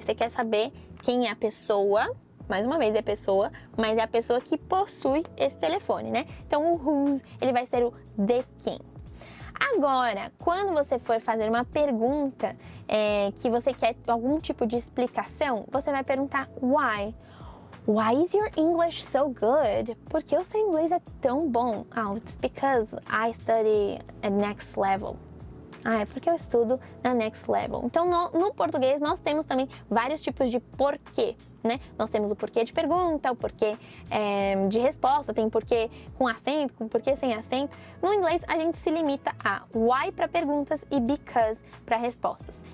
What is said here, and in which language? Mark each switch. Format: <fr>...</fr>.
<pt>Você quer saber quem é a pessoa. Mais uma vez é pessoa, mas é a pessoa que possui esse telefone, né? Então o whose, ele vai ser o de quem. Agora, quando você for fazer uma pergunta que você quer algum tipo de explicação, você vai perguntar why.</pt> <en>Why is your English so good?</en> <pt>Por que o seu inglês é tão bom?</pt> <en>Oh, it's because I study at next level.</en> <pt>É porque eu estudo na next level. Então, no português, nós temos também vários tipos de porquê, né? Nós temos o porquê de pergunta, o porquê de resposta, tem porquê com acento, com porquê sem acento. No inglês, a gente se limita a why para perguntas e because para respostas.</pt>